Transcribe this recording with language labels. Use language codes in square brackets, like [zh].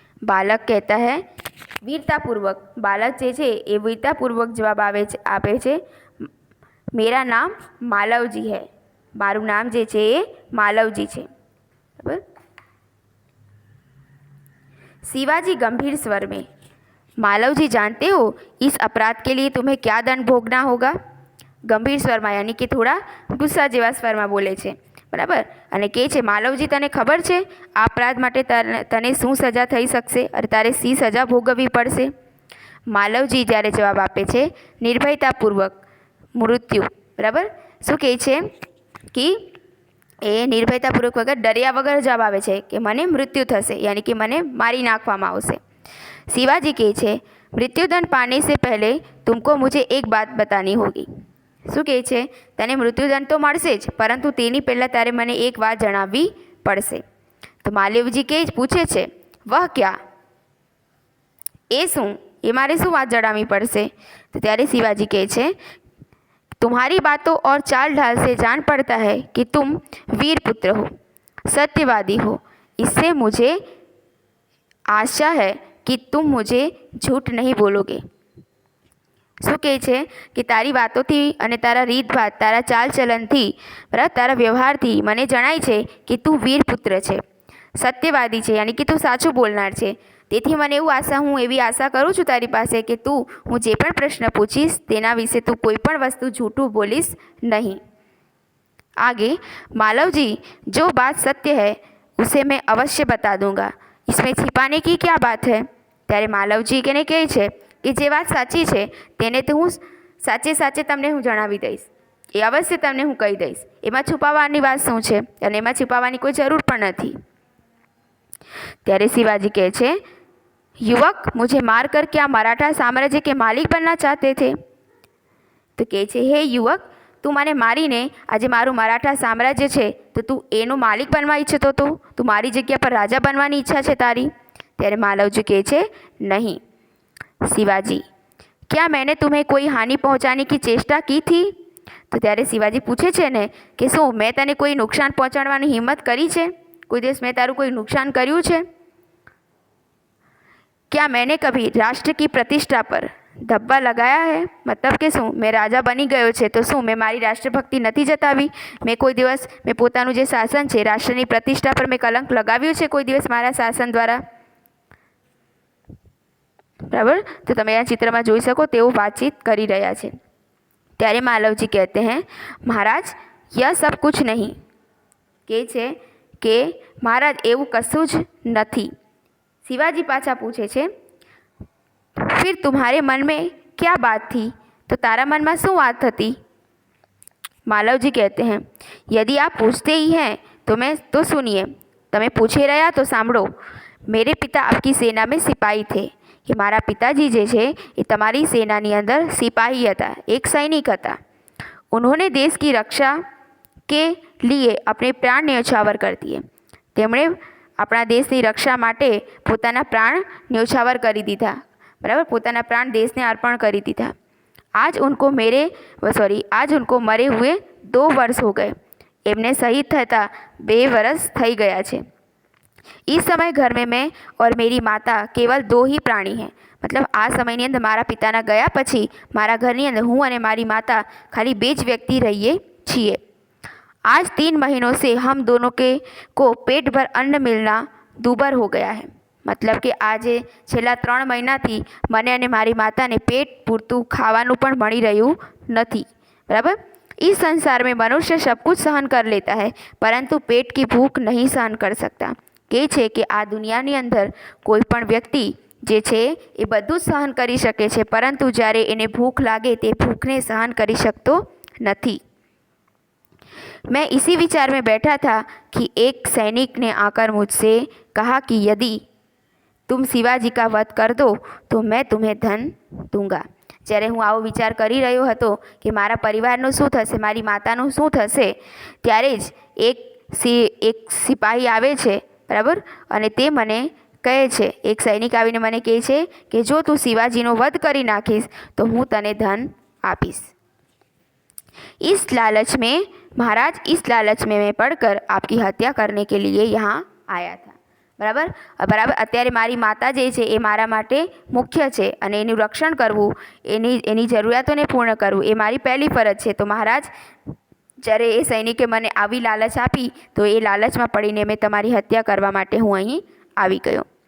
[hi] બાલક કહેતા હૈ વીરતાપૂર્વક, [gu] બાલક જે છે એ વીરતાપૂર્વક જવાબ આપે છે [hi] મેરા નામ માલવજી હૈ, [gu] મારું નામ જે છે એ માલવજી છે. બરાબર. [hi] शिवाजी गंभीर स्वर में, मालव जी जानते हो इस अपराध के लिए तुम्हें क्या दंड भोगना होगा. [gu] गंभीर स्वરમાં યાની કે થોડા ગુસ્સા જેવા સ્વરમાં બોલે છે. બરાબર. અને કહે છે માલવજી તને ખબર છે આ અપરાધ માટે તને શું સજા થઈ શકશે અને તારે શી સજા ભોગવવી પડશે. માલવજી જ્યારે જવાબ આપે છે નિર્ભયતાપૂર્વક મૃત્યુ. બરાબર. શું કહે છે કે એ નિર્ભયતાપૂર્વક વગર ડર્યા વગર જવાબ આવે છે કે મને મૃત્યુ થશે, યાની કે મને મારી નાખવામાં આવશે. [hi] शिवाजी [gu] કહે છે [hi] मृत्युदंड पाने से पहले तुमको मुझे एक बात बतानी होगी. [gu] શું કહે છે તને મૃત્યુદંડ તો મળશે જ, પરંતુ તેની પહેલાં તારે મને એક વાત જણાવવી પડશે. તો માલવજી પૂછે છે [hi] વહ ક્યા, [gu] એ શું, એ મારે શું વાત જણાવવી પડશે. તો ત્યારે [hi] शिवाजी [gu] કહે છે [hi] तुम्हारी बातों और चाल ढाल से जान पड़ता है कि तुम वीर पुत्र हो, सत्यवादी हो. इससे मुझे आशा है कि तुम मुझे झूठ नहीं बोलोगे. [gu] શું કહે છે કે તારી વાતોથી અને તારા રીતભાત, તારા ચાલચલનથી, બરાબર, તારા વ્યવહારથી મને જણાય છે કે તું વીર પુત્ર છે, સત્યવાદી છે, યાની કે તું સાચું બોલનાર છે. તેથી મને હું એવી આશા કરું છું તારી પાસે કે તું હું જે પણ પ્રશ્ન પૂછીશ તેના વિશે તું કોઈ પણ વસ્તુ જૂઠું બોલીશ નહીં. [hi] आगे मालवजी जो बात सत्य है उसे मैं अवश्य बता दूंगा, इसमें छिपाने की क्या बात है. [gu] ત્યારે માલવજી કેને કહે છે કે જે વાત સાચી છે તેને તો હું સાચે તમને હું જણાવી દઈશ, એ અવશ્ય તમને હું કહી દઈશ. એમાં છુપાવવાની વાત શું છે અને એમાં છુપાવવાની કોઈ જરૂર પણ નથી. ત્યારે [hi] शिवाजी [gu] કહે છે [hi] युवक मुझे मार कर क्या मराठा साम्राज्य के मालिक बनना चाहते थे. [gu] તો કહે છે હે યુવક, તું મને મારીને આજે મારું મરાઠા સામ્રાજ્ય છે તો તું એનો માલિક બનવા ઈચ્છતો હતો, તું મારી જગ્યા પર રાજા બનવાની ઈચ્છા છે તારી. ત્યારે માલવજી કહે છે નહીં. [hi] शिवाजी क्या मैंने तुम्हें कोई हानि पहुंचाने की चेष्टा की थी. [gu] તો ત્યારે शिवाजी પૂછે છે ને કે શું મેં તને કોઈ નુકસાન પહોંચાડવાની હિંમત કરી છે, કોઈ દિવસ મેં તારું કોઈ નુકસાન કર્યું છે. [hi] क्या मैंने कभी राष्ट्र की प्रतिष्ठा पर धब्बा लगाया है, मतलब [gu] કે શું મેં રાજા બની ગયો છે તો શું મેં મારી રાષ્ટ્રભક્તિ નથી જતાવી, મેં કોઈ દિવસ મેં પોતાનું જે શાસન છે રાષ્ટ્રની પ્રતિષ્ઠા પર મેં કલંક લગાવ્યું છે કોઈ દિવસ મારા શાસન દ્વારા. બરાબર. તો તમે આ ચિત્રમાં જોઈ શકો તેઓ વાતચીત કરી રહ્યા છે. ત્યારે [hi] માલવજી કહેતે हैं महाराज यह सब कुछ नहीं. [gu] કહે છે કે મહારાજ એવું કશું જ નથી. शिवाजी પાછા પૂછે છે [hi] फिर तुम्हारे मन में क्या बात थी, [gu] तो तारा मन में શું વાત હતી. [hi] मालवजी कहते हैं यदि आप पूछते ही हैं तो सुनिए, [gu] તમે પૂછી રહ્યા તો સાંભળો. [hi] मेरे पिता आपकी सेना में सिपाही थे, [gu] કે મારા પિતાજી જે છે એ તમારી સેનાની અંદર સિપાही હતા, એક સૈનિક હતા. [hi] उन्होंने देश की रक्षा के लिए अपने प्राण न्यौछावर कर दिए. [gu] તેમણે આપણા દેશની રક્ષા માટે પોતાના પ્રાણ ન્યૌછાવર કરી દીધા. બરાબર, પોતાના પ્રાણ દેશને અર્પણ કરી દીધા. [hi] आज उनको मरे हुए 2 वर्ष हो गए. [gu] એમને શહીદ થતા 2 વર્ષ થઈ ગયા છે. [hi] इस समय घर में मैं और मेरी माता केवल 2 ही प्राणी हैं. [gu] मतलब આ સમયની અંદર મારા પિતાના ગયા પછી મારા ઘરની અંદર હું અને મારી માતા ખાલી 2 જ વ્યક્તિ રહીએ છીએ. [hi] आज 3 महीनों से हम दोनों को पेट भर अन्न मिलना दूभर हो गया है. [gu] मतलब કે આજે છેલ્લા 3 મહિનાથી મને અને મારી માતાને પેટ પૂરતું ખાવાનું પણ મળી રહ્યું નથી. બરાબર. [hi] इस संसार में मनुष्य सब कुछ सहन कर लेता है परंतु पेट की भूख नहीं सहन कर सकता. [gu] કહે છે કે આ દુનિયાની અંદર કોઈ પણ વ્યક્તિ જે છે એ બધું જ સહન કરી શકે છે, પરંતુ જ્યારે એને ભૂખ લાગે તે ભૂખને સહન કરી શકતો નથી. [hi] मैं इसी विचार में बैठा था कि एक सैनिक ने आकर मुझसे कहा कि यदि तुम शिवाजी का वध कर दो तो मैं तुम्हें धन दूंगा. [gu] જ્યારે હું આવો વિચાર કરી રહ્યો હતો કે મારા પરિવારનું શું થશે, મારી માતાનું શું થશે, ત્યારે જ એક સિપાહી આવે છે. બરાબર. અને તે મને કહે છે, એક સૈનિક આવીને મને કહે છે કે જો તું શિવાજીનો વધ કરી નાખીશ તો હું તને ધન આપીશ. [hi] इस लालच में मैं पढ़कर आपकी हत्या करने के लिए यहाँ आया था. [gu] બરાબર અત્યારે મારી માતા જે છે એ મારા માટે મુખ્ય છે અને એનું રક્ષણ કરવું, એની જરૂરિયાતોને પૂર્ણ કરવું એ મારી પહેલી ફરજ છે. તો મહારાજ, જ્યારે એ સૈનિકે મને આવી લાલચ આપી તો એ લાલચમાં પડીને મેં તમારી હત્યા કરવા માટે હું અહીં આવી ગયો.